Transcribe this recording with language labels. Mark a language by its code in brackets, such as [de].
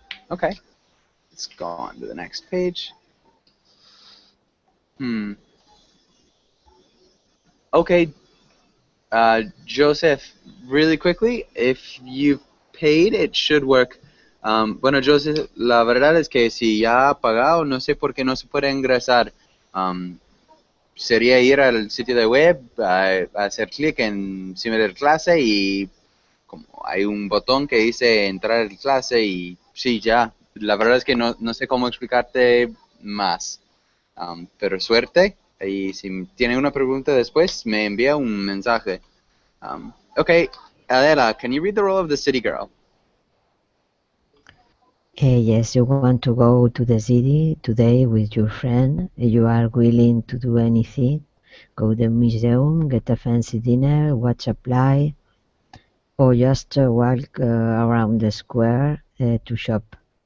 [en] Okay. Let's go on to the next page. Okay, Joseph, really quickly, if you've paid, it should work. [es] Bueno, Joseph, la verdad es que si ya ha pagado, no sé por qué no se puede ingresar. Sería ir al sitio de web, a hacer clic encima de la clase y como hay un botón que dice entrar en clase y sí, ya. La verdad es que no sé cómo explicarte más. Pero suerte, y si tiene una pregunta después, me envía un mensaje. [en] Okay, Adela, can you read the role of the city girl? Yes, you want to go to the city today with your friend. You are willing to do anything. Go to the museum, get a fancy dinner, watch a play, or just walk around the square to shop.